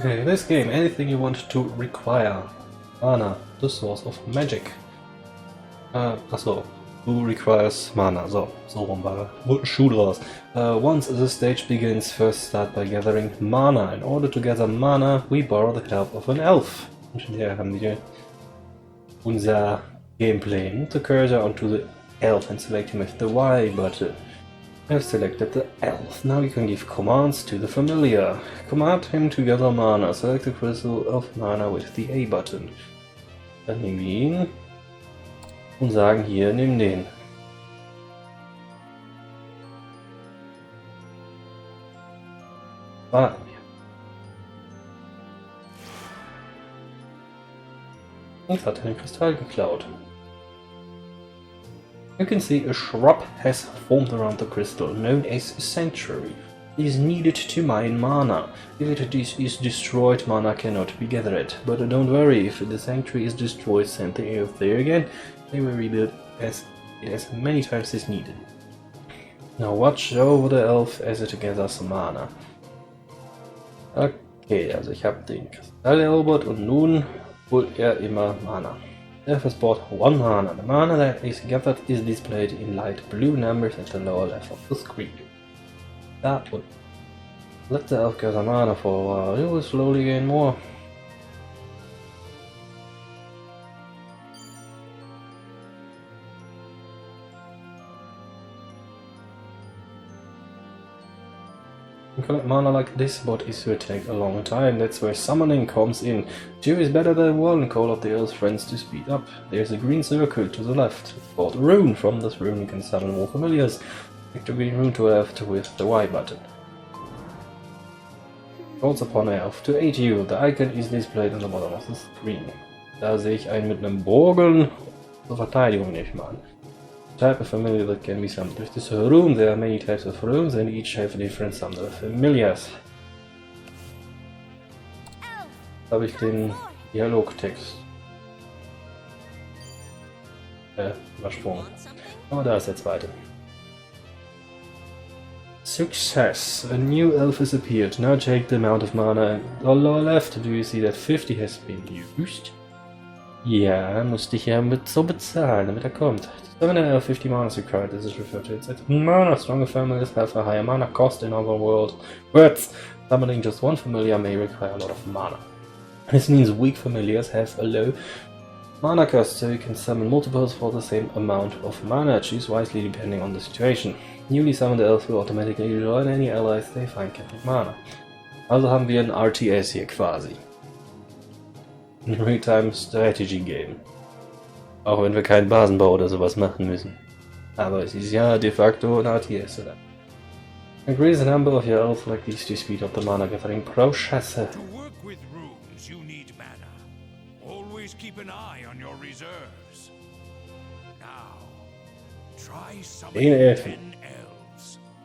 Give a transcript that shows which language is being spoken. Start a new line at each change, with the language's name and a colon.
English: Okay, this game, anything you want to require. Mana, the source of magic.
German: Achso,
English: who requires mana?
German: So rum war Schuh draus.
English: Once the stage begins, first start by gathering mana. In order to gather mana, we borrow the help of an elf.
German: Und hier haben wir unser Gameplay.
English: Move the cursor onto the elf and select him with the Y button. I've selected the elf. Now you can give commands to the familiar. Command him to gather mana. Select the crystal of mana with the A button.
German: Dann nehmen wir ihn und sagen hier, nimm den. Warten wir. Und hat den Kristall geklaut.
English: You can see a shrub has formed around the crystal, known as a sanctuary. It is needed to mine mana. If it is destroyed, mana cannot be gathered. But don't worry, if the sanctuary is destroyed, send the elf there again. They will rebuild as many times as needed. Now watch over the elf as it gathers mana.
German: Okay, also ich habe den Kristall erobert und nun holt er immer Mana.
English: The elf has bought 1 mana. The mana that is gathered is displayed in light blue numbers at the lower left of the screen. That would let the elf gather mana for a while. He will slowly gain more. To collect mana like this, but it will take a long time. That's where summoning comes in. 2 is better than 1. Call up the elf's friends to speed up. There's a green circle to the left. For the rune. From this rune you can summon more familiars. Click the green rune to the left with the Y button. Calls upon an elf to aid you. The icon is displayed on the bottom of the screen.
German: Da sehe ich einen mit einem Bogen zur Verteidigung, nehme ich mal an.
English: Type of familiar that can be summoned. With this rune, there are many types of runes and each have a different summon of familiars.
German: Da habe ich den Dialogtext übersprungen. Aber da ist der zweite.
English: Success! A new elf has appeared. Now check the amount of mana on the lower left. Do you see that 50 has been used?
German: Ja, musste ich ja mit so bezahlen, damit er kommt.
English: To summon an elf, 50 mana is required. This is referred to as mana. Stronger familiars have a higher mana cost in other words. Summoning just 1 familiar may require a lot of mana. This means weak familiars have a low mana cost, so you can summon multiples for the same amount of mana. Choose wisely depending on the situation. Newly summoned elves will automatically join any allies they find carrying mana.
German: Also haben wir ein RTS hier quasi. Ein Real-Time Strategy Game. Auch wenn wir keinen Basenbau oder sowas machen müssen. Aber es ist ja de facto ein RTS, oder?
English: Increase the number of your elves like these to speed up the mana gathering process. To work with runes, you need mana. Always keep an eye on your reserves. Now, try summoning 10 elves.